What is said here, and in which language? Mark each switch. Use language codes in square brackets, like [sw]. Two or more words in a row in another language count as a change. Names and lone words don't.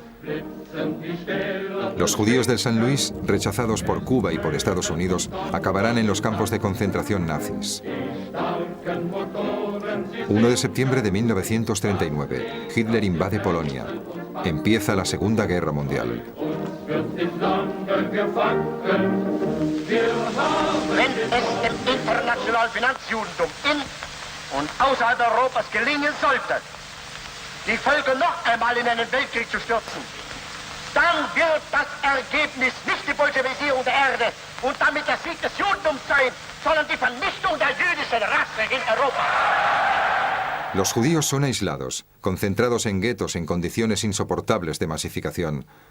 [es] Los judíos del San Luis, rechazados por Cuba y por Estados Unidos, acabarán en los campos de concentración nazis. 1 de septiembre de 1939, Hitler invade Polonia. Empieza la Segunda Guerra Mundial. [de] Wenn es dem internationalen Finanzjudentum in und außerhalb Europas gelingen sollte, die Völker noch einmal in einen Weltkrieg zu stürzen, dann wird das Ergebnis nicht die Bolschewisierung der Erde und damit der Sieg des Judentums sein, sondern die Vernichtung der jüdischen Rasse in Europa. [es] Los judíos son aislados, concentrados en guetos en condiciones insoportables de masificación.